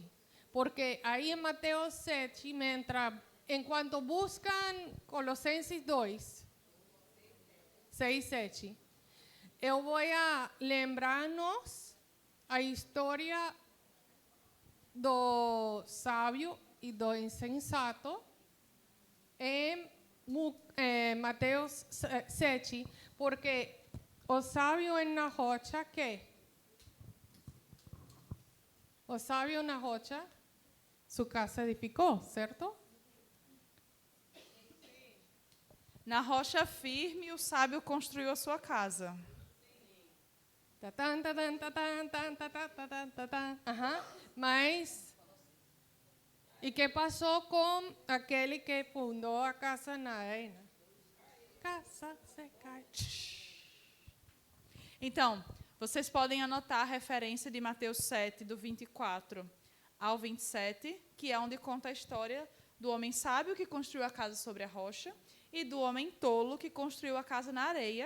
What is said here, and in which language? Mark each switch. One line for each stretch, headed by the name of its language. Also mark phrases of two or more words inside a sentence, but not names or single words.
Portuguese: Porque aí em Mateus 7, enquanto buscam Colossenses 2, 6 e 7, eu vou lembrar-nos a história do sábio e do insensato em Mateus 7, porque o sábio na rocha, ¿qué? O sábio na rocha,
Spanish: su casa edificó, ¿cierto?
Portuguese: Na rocha firme, o sábio construiu a sua casa. Ajá. Mas,
Spanish: ¿y qué pasó con aquel que fundó
Portuguese: a casa na arena? Casa se cai. Então, vocês podem anotar a referência de Mateus 7, do 24 ao 27, que é onde conta a história do homem sábio que construiu a casa sobre a rocha e do homem tolo que construiu a casa na areia.